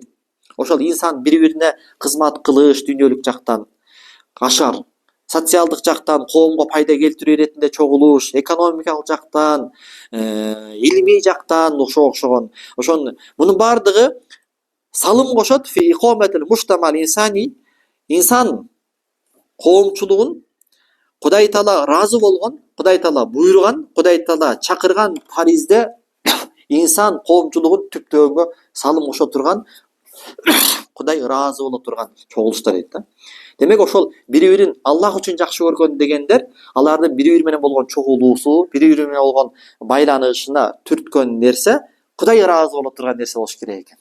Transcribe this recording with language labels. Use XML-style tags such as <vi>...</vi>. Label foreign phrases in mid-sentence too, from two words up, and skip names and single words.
<ky>Ошол инсан бири-бирине кызмат кылыш дүйнөлүк жактан, ашар, социалдык жактан коомго пайда келтирүү иретинде чогулуш, экономикалык жактан, илмий жактан окшогон. Мунун бардыгы салым кошот</ky> <ar>في إقامة المجتمع الإنساني,</ar> <ky>инсан коомчулугун Кудай Таала ыраазы болгон, Кудай Таала буйруган, Кудай Таала чакырган паризде инсан коомчулугун түптөгөнгө салым кошо турган, Кудай ыраазы боло турган чогулуштар дейт да. Демек ошол бири-бирин Аллах үчүн жакшы көргөн дегендер, алардын бири-бири менен болгон чогулуусу, бири-бири менен болгон байланышына түрткөн нерсе Кудай ыраазы боло турган нерсе болуш керек экен.</ky>